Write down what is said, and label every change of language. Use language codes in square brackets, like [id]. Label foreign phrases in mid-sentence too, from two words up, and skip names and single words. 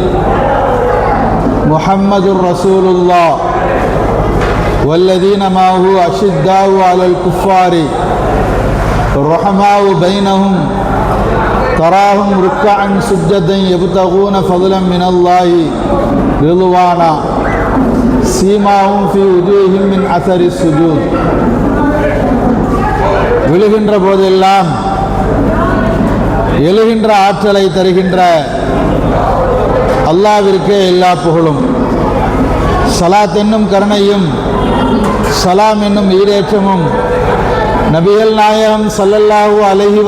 [ar] محمد رسول الله والذين معه أشداء على الكفار الرحماء بينهم تراهم ركعا سجدا يبتغون فضلا من الله رضوانا سيماهم في وجوههم من أثر السجود. [ta] விழுகின்ற போதெல்லாம் எழுகின்ற ஆற்றலை தருகின்ற அல்லாஹ்விற்கே எல்லா புகழும். ஸலாத் என்னும் கருணையும் சலாம் என்னும் ஈடேற்றமும் நபிகள் நாயகம் [ar] صلى الله عليه